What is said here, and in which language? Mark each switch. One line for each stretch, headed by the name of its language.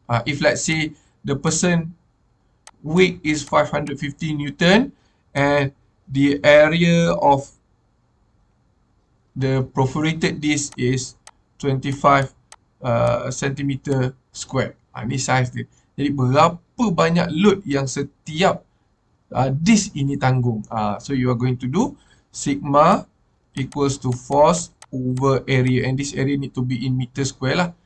English: If let's say the person weight is 550 Newton and the area of the perforated disc is 25 centimeter square.
Malay: Ini size dia. Jadi berapa banyak load yang setiap disc ini tanggung.
English: So you are going to do sigma equals to force over area, and this area need to be in meter square lah.